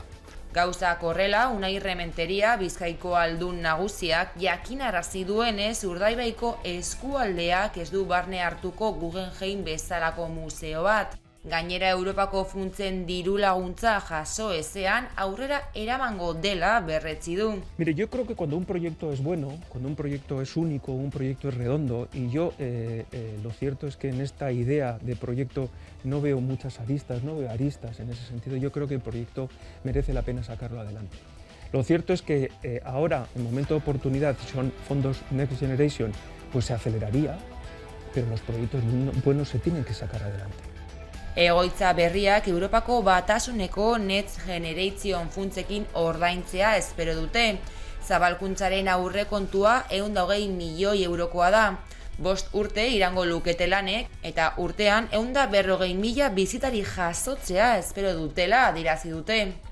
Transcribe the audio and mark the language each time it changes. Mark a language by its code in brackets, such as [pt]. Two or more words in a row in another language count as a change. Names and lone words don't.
[eu] Gauzak horrela, Unai Rementeria, Bizkaiko aldun nagusiak, jakinarazi duenez Urdaibaiko eskualdeak ez du barne hartuko Guggenheim bezalako museo bat. Gainera Europako funtsen diru laguntza jaso ezean aurrera eramango dela berretsi du. [es] Mire, yo creo que cuando un proyecto es bueno, cuando un proyecto es único, un proyecto es redondo, y yo lo cierto es que en esta idea de proyecto no veo muchas aristas, no veo aristas en ese sentido, yo creo que el proyecto merece la pena sacarlo adelante. Lo cierto es que ahora, en momento de oportunidad, si son fondos Next Generation, pues se aceleraría, pero los proyectos buenos se tienen que sacar adelante. [eu] Egoitza berriak Europako Batasuneko Next Generation funtsekin ordaintzea espero dute. Zabalkuntzaren aurrekontua 120 milioi eurokoa da. 5 urte irango lukete lanek eta urtean 140.000 bizitari jasotzea espero dutela adierazi dute.